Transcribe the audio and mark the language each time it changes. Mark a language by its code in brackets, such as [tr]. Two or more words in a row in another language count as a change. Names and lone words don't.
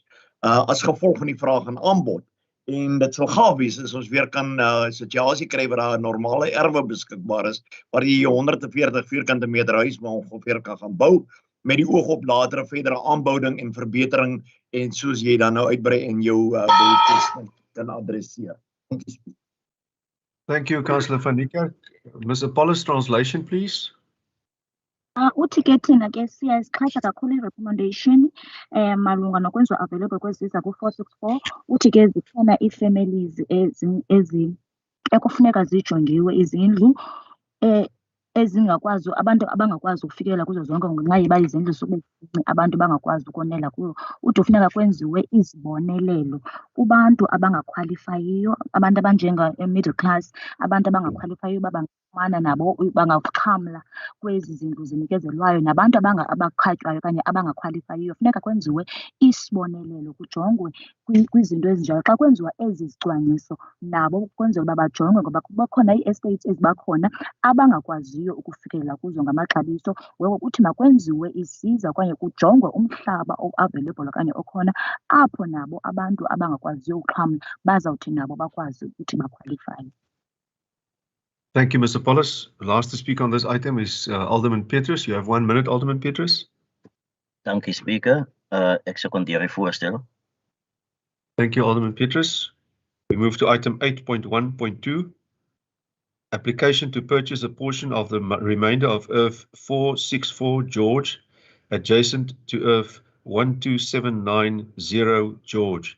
[af] As gevolg van die vraag en aanbod. En dit sal gaaf wees as ons weer kan situasie kry waar daar 'n normale erwe beskikbaar is, waar jy 140 vierkante meter huis maar ongeveer kan gaan bou met die oog op latere verdere aanbouing en verbetering en soos jy dan nou uitbrei in jou behoeftes kan adresseer. [en] Thank you, Councillor van Niekerk. Mr. Paulus, translation, please. [xh] Uthi ke thina ke siyazixhasa kakhulu i-recommendation malunga nokwenziwa available kwezisa ku-464. Uthi ke zikhona ii-families ekufuneka zijongiwe izindlu ezingakwazi abantu abangakwazi ukufikelela kuzo zonke ngenxa yeba izindlu sube abantu bangakwazi ukonela kuyo. Uthi kufuneka kwenziwe izibonelelo kubantu abangakhwalifayiyo, abantu abanjenga- [en] middle class, [xh] abantu abangakhwalifayiyo bangafumana nabo bangaxhamla kwezi zindlu zinikezelwayo, nabantu abakhatywayo okanye abangakhwalifayiyo. Funeka kwenziwe isibonelelo, kujongwe kwizinto ezinjalo. Xa kwenziwa ezi zicwangciso nabo kwenzela uba bajongwe, ngoba bakhona ii-estates ezibakhona abangakwaziyo ukufikelela kuzo ngamaxabiso. Ngoko kuthi makwenziwe isiza okanye kujongwe umhlaba o-available okanye okhona apho nabo abantu abangakwaziyo uxhamla bazawuthi nabo bakwazi ukuthi bakhwalifaye. [en] Thank you, Mr. Paulus. Last to speak on this item is Alderman Petrus. You have 1 minute, Alderman Petrus. [af] Dankie, Speaker. Ek sekondeer die voorstel. [en] Thank you, Alderman Petrus. We move to item 8.1.2. Application to purchase a portion of the remainder of Earth 464 George, adjacent to Earth 12790 George.